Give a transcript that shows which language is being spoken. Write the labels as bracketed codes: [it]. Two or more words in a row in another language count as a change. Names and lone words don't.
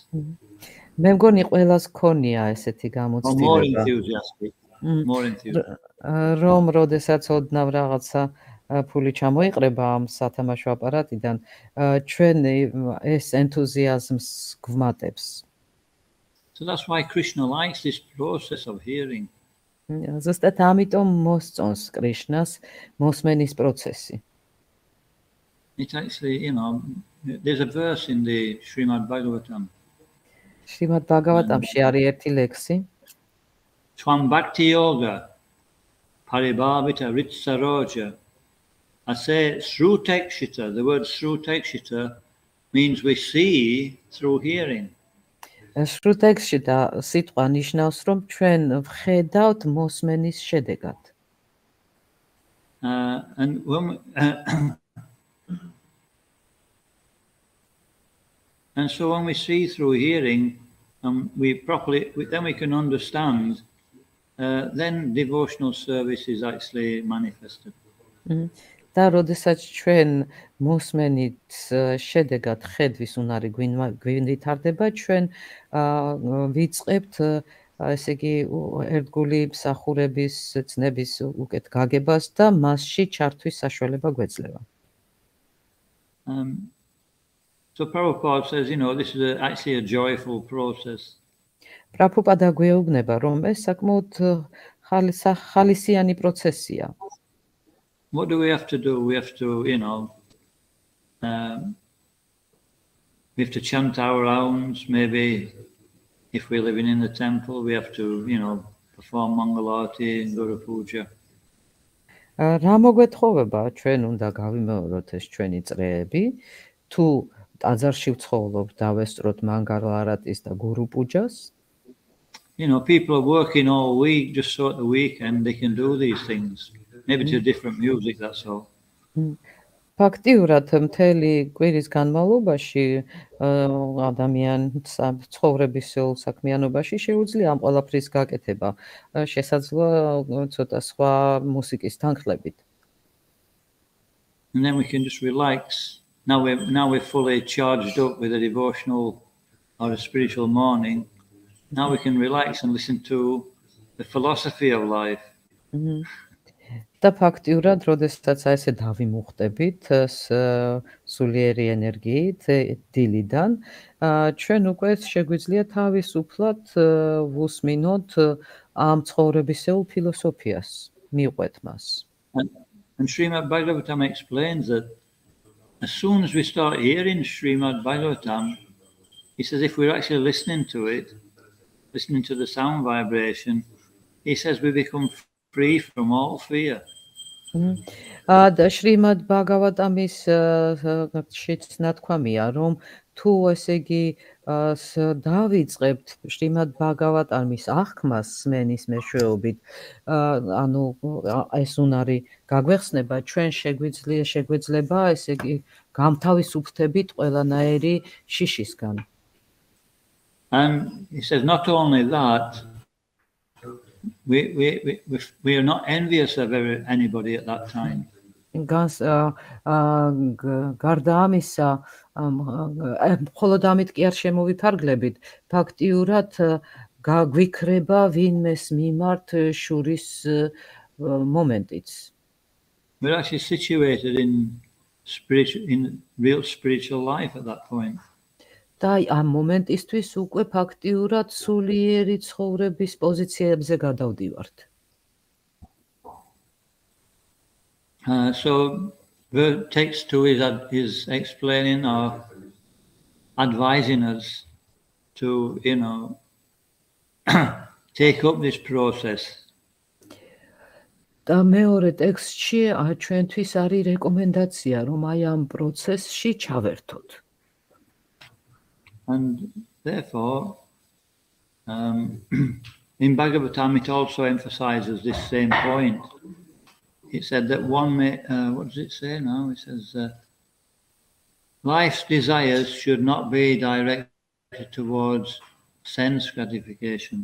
[ka] მე მგონი ყველას ქონია ესეთი გამოცდილება. [en] More enthusiastic. More enthusiastic. [ka] რომ როდესაც ოდნავ რაღაცა ფული ჩამოიყრება ამ სათამაშო აპარატიდან, ჩვენ ეს ენთუზიაზმს გვმატებს. [en] So that's why Krishna likes this process of hearing. [ka] ზუსტად ამიტომ მოსწონს კრიშნას მოსმენის პროცესი. [en] It's actually, there's a verse in the Srimad Bhagavatam. [ka] Srimad Bhagavatamში არის ერთი ლექსი. [sa] Swam bhakti yoga paribhavita ritsaroja. [en] I say srutekshita. The word srutekshita means we see through hearing. [ka] სრუტექსში სიტყვა ნიშნავს, რომ ჩვენ ვხედავთ მოსმენის შედეგად. [en] And when And so when we see through hearing, then we can understand, then devotional service is actually manifested. [ka] და როდესაც ჩვენ მოსმენით შედეგად ხედვის უნარი გვინვითარდება, ჩვენ ვიწყებთ, ესე იგი, ერთგული მსახურების ცნების უკეთ გაგებას და მასში ჩართვის საშუალება გვეძლევა. [en] So Prabhupada says, this is actually a joyful process. [ka] პრაბჰუპადა გვეუბნება, რომ ეს საკმაოდ ხალისიანი პროცესია. [en] What do we have to do? We have to, we have to chant our rounds. Maybe if we're living in the temple, we have to, perform Mangalarti and Guru Puja. [ka] რა მოგვეთხოვება, ჩვენ უნდა გავიმეოროთ ეს ჩვენი წრეები, თუ ტაძარში ვცხოვრობ, დავესწროთ მანგალარატის და გურუ პუჯას. [en] People are working all week, just so at the weekend they can do these things. Maybe to different music, that's all. [ka] ფაქტიურად მთელი კვირის განმავლობაში ადამიანს ცხოვრებისეულ საქმიანობაში შეუძლია ამ ყველაფრის გაკეთება. შესაძლოა ცოტა სხვა მუსიკის თანხლებით. [en] And then we can just relax. Now we're fully charged up with a devotional or a spiritual morning. Now we can relax and listen to the philosophy of life. [ka] და ფაქტიურად, როდესაც ესე დავიმუხტებით სულიერი ენერგიით დილიდან, ჩვენ უკვე შეგვიძლია თავისუფლად ვუსმინოთ ამ ცხოვრებისეულ ფილოსოფიას, მივყვეთ მას. [en] And Srimad Bhagavatam explains that as soon as we start hearing Srimad Bhagavatam, he says if we're actually listening to it, listening to the sound vibration, he says we become free from all fear. [ka] და შრიმად ბაგავატამის შიც ნათქვამია, რომ თუ ესე იგი დავიწყებთ შრიმად ბაგავატამის აღქმას სმენის მეშვეობით, ანუ ეს უნარი გაგვეხსნება, ჩვენ შეგვიძლება ესე იგი გამთავისუფლდებით ყველანაირი შიშისგან. [en] And he says not only that, we are not envious of anybody at that time. [ka] გარდა ამისა, მხოლოდ ამით კი არ შემოვიფარგლებით, ფაქტიურად გაგვიქრება ვინმეს მიმართ შურის მომენტიც. [en] We're actually situated in real spiritual life at that point. [ka] და ამ მომენტისთვის უკვე ფაქტიურად სულიერი ცხოვრების პოზიციებზე გადავდივართ. [en] So text 2 is explaining or advising us to, take up this process. [ka] და მეორე ტექსტში ჩვენთვის არის რეკომენდაცია, რომ აი ამ პროცესში ჩავერთოთ. [en] And therefore, in Bhagavatam it also emphasizes this same point. It said that one may, what does it say now? It says, life's desires should not be directed towards sense gratification.